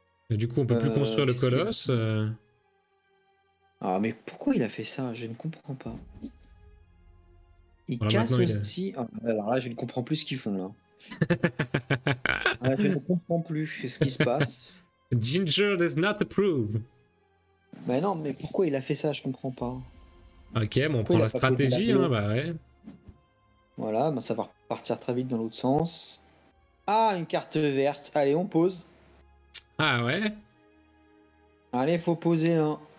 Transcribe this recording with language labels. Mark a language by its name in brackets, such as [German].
[French] Et du coup, on peut plus construire le colosse. Ah mais pourquoi il a fait ça? Je ne comprends pas. Il voilà, casse aussi. Ah, alors là, je ne comprends plus ce qu'ils font là. Je ne comprends plus ce qui se passe. [English] Ginger does not approve. [French] Mais non, mais pourquoi il a fait ça? Je comprends pas. Ok, bon, on prend la stratégie, hein, bah ouais. Voilà, bah ça va repartir très vite dans l'autre sens. Ah, une carte verte. Allez, on pose. Ah ouais. Allez, faut poser là.